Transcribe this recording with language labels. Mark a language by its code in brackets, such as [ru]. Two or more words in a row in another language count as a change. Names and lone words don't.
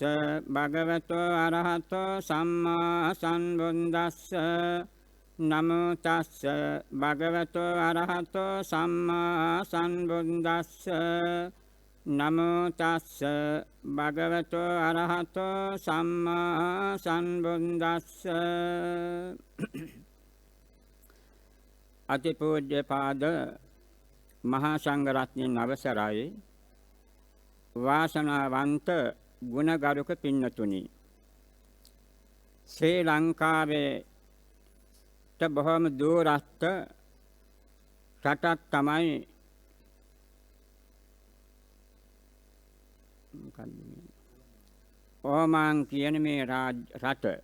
[pi] භගවතෝ අරහතෝ සම්මා සම්බුද්දස්ස නමෝ තස්ස භගවතෝ අරහතෝ සම්මා සම්බුද්දස්ස නමෝ තස්ස භගවතෝ අරහතෝ සම්මා සම්බුද්දස්ස [si] අතිපූජ්‍යපාද මහා සංඝරත්නයන් අවසරයි වාසනාවන්ත ගුණගරුක පින්නතුනි ශ්‍රී ලංකාවේ බොහොම දුරස්ත රටක් තමයි ඕමාන් කියන මේ රට